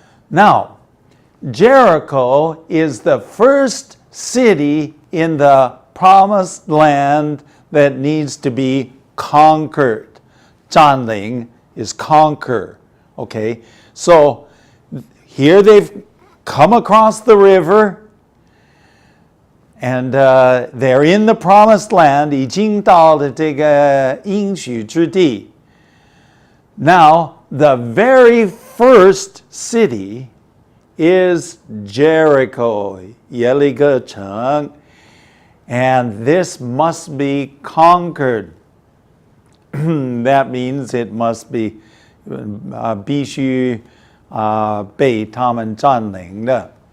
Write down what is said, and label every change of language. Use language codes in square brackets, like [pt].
[en] Now, Jericho is the first city in the promised land that needs to be conquered. 占领 is conquer. Okay, so here they've come across the river and they're in the promised land. [zh] 已经到了这个应许之地. [en] Now, the very first city is Jericho, 耶利哥城, and this must be conquered. That means it must be [zh] 必须被他们占领的.